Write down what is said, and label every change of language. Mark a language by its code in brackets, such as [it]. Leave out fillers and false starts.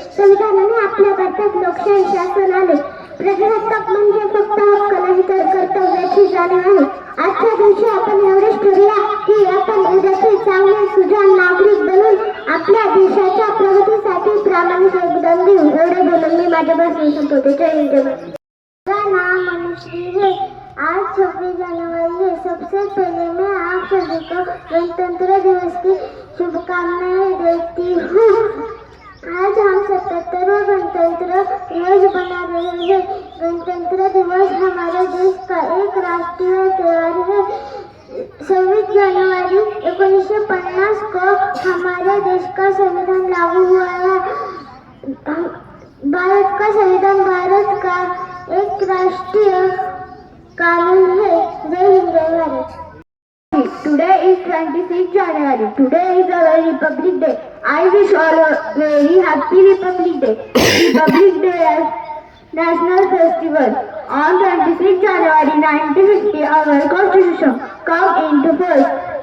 [mr] संविधानाने आपल्या भारतात लोकशाही शासन आले. प्रजासत्ताक म्हणजे फक्त हक्क नाही तर कर्तव्याची जाणीव आहे. आजच्या दिवशी आपण एवढेच ठरवूया की आपण उद्याचे चांगले सुजाण नागरिक बनून आपल्या देशाच्या प्रगतीसाठी प्रामाणिक योगदान देऊ. एवढे बोलून मी माझे भाषण संपवते. [hi] जय हिंद, जय भारत. मेरा नाम अनुश्री है. आज 26 जनवरी है. सबसे पहले मैं आप सभी को गणतंत्र दिवस की शुभकामनाएं देती हूँ. आज हम 77वां गणतंत्र दिवस मना रहे हैं. गणतंत्र दिवस हमारे देश का एक राष्ट्रीय त्योहार है. 26 जनवरी 1950 को हमारे देश का संविधान लागू हुआ है. भारत का संविधान भारत का एक राष्ट्रीय कानून है. जय हिंद, जय Bharat. [en] Today is 26 January. Today is our Republic Day. I wish all a very happy Republic Day. Republic Day as national festival. On 26 January 1950, our Constitution come into force.